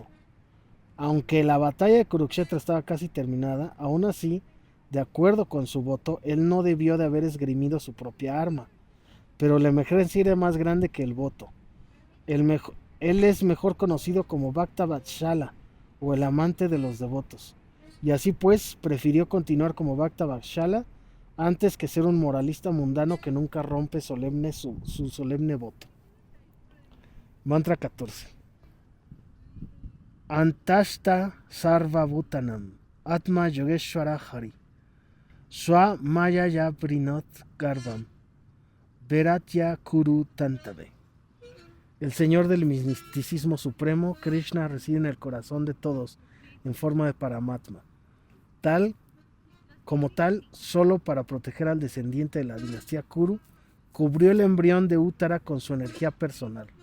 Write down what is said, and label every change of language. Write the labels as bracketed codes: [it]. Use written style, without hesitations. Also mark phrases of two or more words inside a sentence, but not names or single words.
[es] Aunque la batalla de Kurukshetra estaba casi terminada, aún así, de acuerdo con su voto, él no debió de haber esgrimido su propia arma, pero la emergencia era más grande que el voto. Él es mejor conocido como Bhakta Vatsala, o el amante de los devotos, y así pues prefirió continuar como Bhakta Vatsala antes que ser un moralista mundano que nunca rompe su solemne voto. Mantra 14. [sa] Antashta Sarva Bhutanam Atma Yogeshwara Hari Swa Maya Ya Prinot Garbam Veratya Kuru Tantabe. [es] El Señor del misticismo supremo, Krishna, reside en el corazón de todos en forma de Paramatma, tal Como tal, solo para proteger al descendiente de la dinastía Kuru, cubrió el embrión de Uttara con su energía personal.